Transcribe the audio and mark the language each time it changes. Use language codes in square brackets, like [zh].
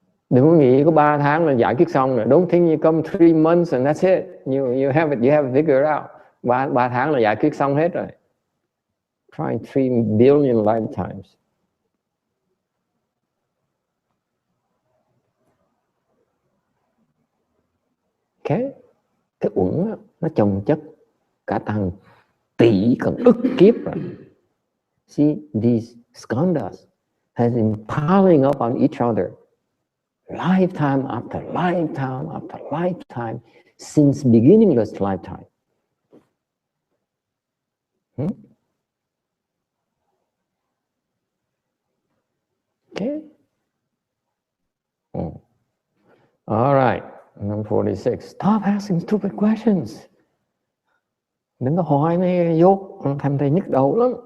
[vi] Đừng có nghĩ có 3 tháng là giải quyết xong rồi. [en] Don't think you come 3 months and that's it. You have it figured out. [vi] 3 tháng là giải quyết xong hết rồi. [en] Trying 3 billion lifetimes. Okay. [vi] Cái uẩn nó chồng chất cả tăng tỷ còn ức kiếp rồi. [en] See, these skandhas has been piling up on each other. Lifetime after lifetime after lifetime since beginningless lifetime. Okay. All right. Number 46. Stop asking stupid questions. [vi] Đừng có hỏi mấy dốt, thành thầy nhức đầu lắm.